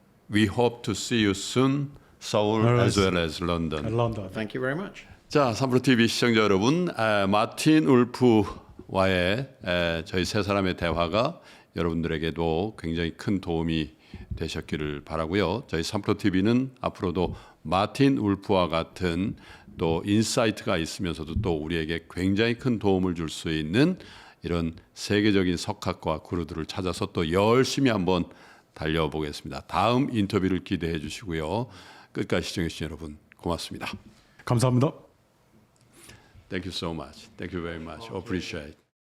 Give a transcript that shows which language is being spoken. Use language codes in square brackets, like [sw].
[en] We hope to see you soon, Seoul as well as London. London. Thank you very much. [ko] 자, 삼프로TV 시청자 여러분, 마틴 울프와의 저희 세 사람의 대화가 여러분들에게도 굉장히 큰 도움이 되셨기를 바라고요. 저희 삼프로TV는 앞으로도 마틴 울프와 같은 또 인사이트가 있으면서도 또 우리에게 굉장히 큰 도움을 줄 수 있는 이런 세계적인 석학과 구루들을 찾아서 또 열심히 한번 달려보겠습니다. 다음 인터뷰를 기대해 주시고요. 끝까지 시청해 주신 여러분 고맙습니다. 감사합니다. [en] Thank you so much. Thank you very much. Appreciate it.